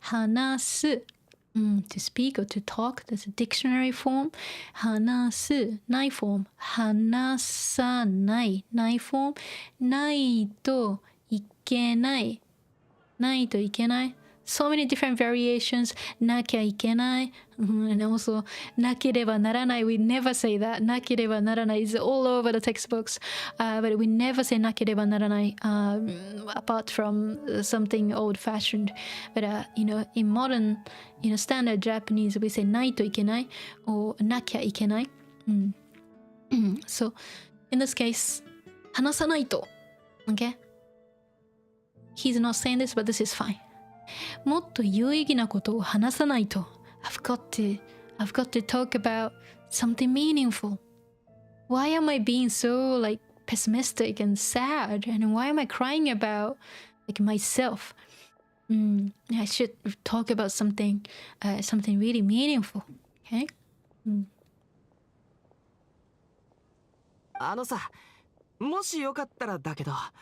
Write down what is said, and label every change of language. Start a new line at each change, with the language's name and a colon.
English: 話す。to speak or to talk. That's a dictionary form.
Japanese: 話す。ない form. 話さない。ない form. ないといけない。ないといけない。
English: So many different variations.
Japanese: なきゃいけない。
English: And also,
Japanese: なければならない。
English: We never say that. なければならない is all over the textbooks. But we never say なければならない apart from something old-fashioned. But, in modern, standard Japanese, we say
Japanese: ないといけない
English: or
Japanese: なきゃいけない。
English: So, in this case,
Japanese: 話さないと。
English: Okay? He's not saying this, but this is fine.
Japanese: もっと有意義なことを話さないと。
English: I've got to talk about something meaningful. Why am I being so pessimistic and sad? And why am I crying about myself? I should talk about something really meaningful. Okay?
Japanese: さ、もしよかったらだけど。